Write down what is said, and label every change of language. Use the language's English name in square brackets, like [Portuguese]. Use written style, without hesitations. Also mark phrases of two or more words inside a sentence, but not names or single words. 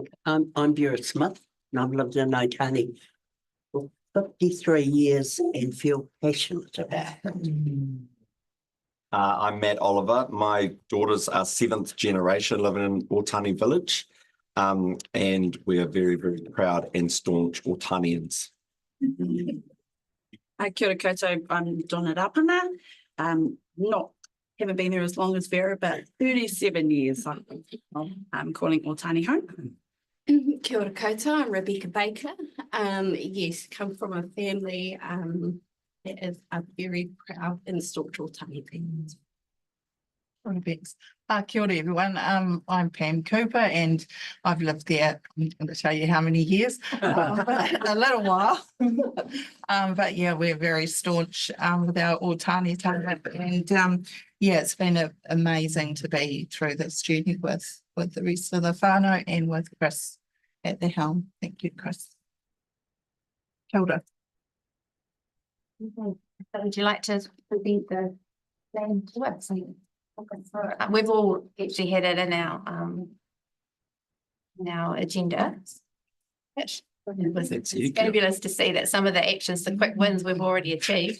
[English] I'm Vera Smith and I've lived in Otani for 53 years and feel passionate about it. I'm Matt Oliver. My daughters are 7th generation living in Otani Village. And we are very, very proud and staunch Otanians. [Māori] Kia ora koutou, [English] I'm Donna Rapana. Haven't been there as long as Vera, but 37 years I'm calling Otani home. [Māori] Kia ora koutou, [English] I'm Rebecca Baker. Yes, come from a family that is a very proud and staunch Otani family. [Māori] Kia ora [English] everyone, I'm Pam Cooper and I've lived there, I'm going to tell you how many years, a little while. But yeah, we're very staunch with our Otani and yeah, it's been amazing to be through this journey with the rest of the whānau and with Chris at the helm. Thank you, [Māori] Chris. Kia ora. [English] Would you like to present the plan to us? We've all actually had it in our agenda. It's fabulous to see that some of the actions, the quick wins we've already achieved.